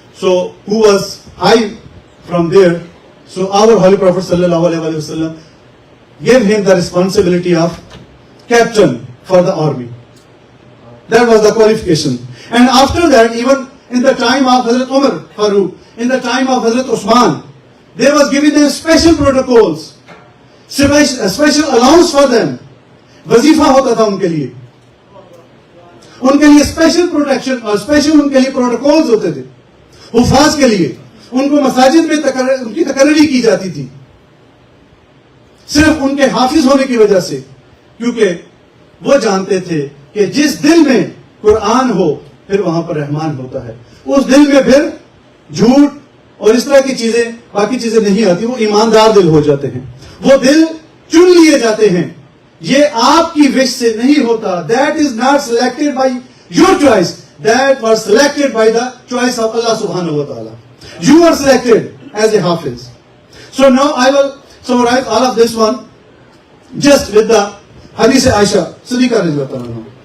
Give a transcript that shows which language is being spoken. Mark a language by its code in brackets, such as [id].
[en] So who was high from there? So our Holy Prophet sallallahu alaihi wasallam gave him the responsibility of captain for the army. That was the qualification. And after that, even in the time of Hazrat Umar Farooq, in the time of Hazrat Usman, there was given them special protocols, special allowance for them. [hi] वजीफा होता था उनके लिए. उनके लिए special protection और special उनके लिए प्रोटोकॉल्स होते थे. हुफाज के लिए उनको मसाजिद में उनकी तकर्री की जाती थी, सिर्फ उनके हाफिज होने की वजह से. क्योंकि वो जानते थे कि जिस दिल में कुरान हो फिर वहां पर रहमान होता है. उस दिल में फिर झूठ और इस तरह की चीजें, बाकी चीजें नहीं आती. वो ईमानदार दिल हो जाते हैं. वो दिल चुन लिए जाते हैं. ये आपकी विश से नहीं होता. [en] That is not selected by your choice. That was selected by the choice of Allah subhanahu wa ta'ala. You are selected as a hafiz. So now I will summarize all of this one just with the Hadith Aisha Siddiqa radhiyallahu anha.